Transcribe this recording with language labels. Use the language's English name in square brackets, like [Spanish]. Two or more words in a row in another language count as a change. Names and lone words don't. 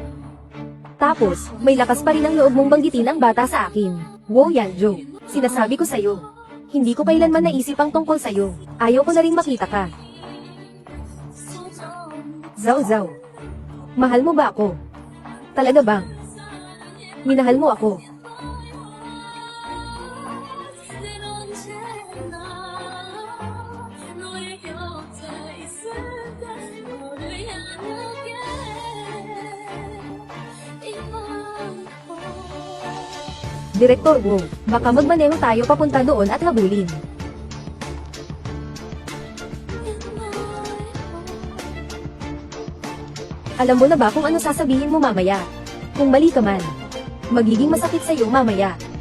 [Filipino] Tapos, may lakas pa rin ang loob mong banggitin ang bata sa akin. Wo Yanzhou, sinasabi ko sa'yo. Hindi ko kailanman naisip ang tungkol sa'yo. Ayaw ko na rin makita ka. Zhao Zhao. Mahal mo ba ako? Talaga bang? Minahal mo ako. [Korean] 늘 언제나 너의 곁에 있을 때 너를 향하게 이 마음 [Filipino] Direktor Wu, baka magmaneho tayo papunta doon at habulin. Alam mo na ba kung ano sasabihin mo mamaya? Kung mali ka man, magiging masakit sa'yo mamaya.